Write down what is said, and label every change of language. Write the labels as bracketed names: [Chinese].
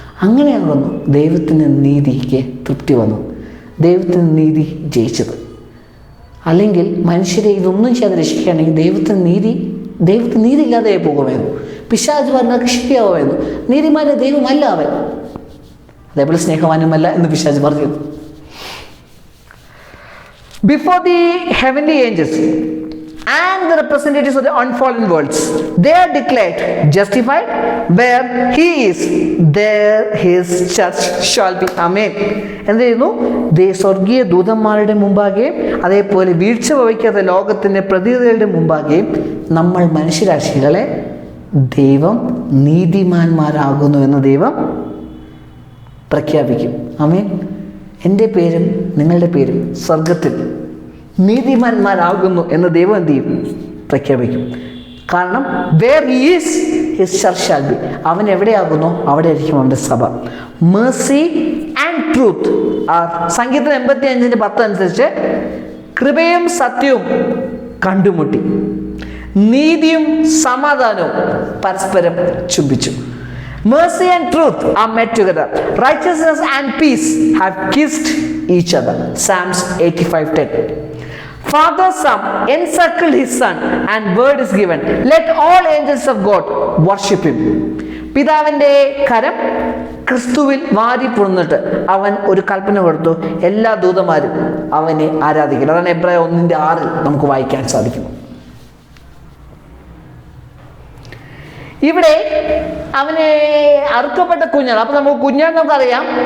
[Malayalam] അങ്ങനെയാകുന്നു ദൈവത്തിൻ്റെ നീതിക്ക് തൃപ്തി വന്നു, ദൈവത്തിൻ്റെ നീതി ജയിച്ചത്. അല്ലെങ്കിൽ മനുഷ്യരെ ഇതൊന്നും ചെയ്യാതെ രക്ഷിക്കുകയാണെങ്കിൽ ദൈവത്തിന് നീതി ഇല്ലാതെ പോകുമായിരുന്നു. പിശാച് പറഞ്ഞാൽ ശരിയാവുമായിരുന്നു. നീതിമാന്റെ ദൈവമല്ല അവൻ, അതേപോലെ സ്നേഹവാനുമല്ല എന്ന് പിശാച് പറഞ്ഞു. [English] Before the heavenly angels and the representatives of the unfallen worlds they are declared justified. Where he is, there his church shall be. [Malayalam] Amen. എന്ത് ചെയ്യുന്നു? സ്വർഗീയ ദൂതന്മാരുടെ മുമ്പാകെയും അതേപോലെ വീഴ്ച വഹിക്കാത്ത ലോകത്തിൻ്റെ പ്രതിനിധികളുടെ മുമ്പാകെയും നമ്മൾ മനുഷ്യരാശികളെ ദൈവം നീതിമാന്മാരാകുന്നു എന്ന് ദൈവം പ്രഖ്യാപിക്കും. ആമേൻ. എൻ്റെ പേരും നിങ്ങളുടെ പേരും സ്വർഗത്തിൽ നീതിമാന്മാരാകുന്നു എന്ന് ദൈവം എന്ത് ചെയ്യും? പ്രഖ്യാപിക്കും. കാരണം [English] Where he is his church shall be. [Malayalam] അവൻ എവിടെയാകുന്നു അവിടെ ആയിരിക്കും അവൻ്റെ സഭ. [English] mercy and truth are [Malayalam] സംഗീതം 85:10 അനുസരിച്ച് കൃപയും സത്യവും കണ്ടുമുട്ടി, നീതിയും സമാധാനവും പരസ്പരം ചുംബിച്ചു. [English] Mercy and truth are met together. Righteousness and peace have kissed each other. Psalms 85:10. Father Son encircled his Son and word is given. Let all angels of God worship him. [Malayalam] പിതാവിൻ്റെ കരം ക്രിസ്തുവിൽ വാരി പുണർന്നിട്ട് അവൻ ഒരു കൽപ്പന കൊടുത്തു, എല്ലാ ദൂതന്മാരും അവനെ ആരാധിക്കണം. അതാണ് എബ്രായ 1:6 നമുക്ക് വായിക്കാൻ സാധിക്കുന്നു. ഇവിടെ അവനെ അറുക്കപ്പെട്ട കുഞ്ഞാണ്. അപ്പൊ നമുക്ക് കുഞ്ഞാണ് നമുക്കറിയാം.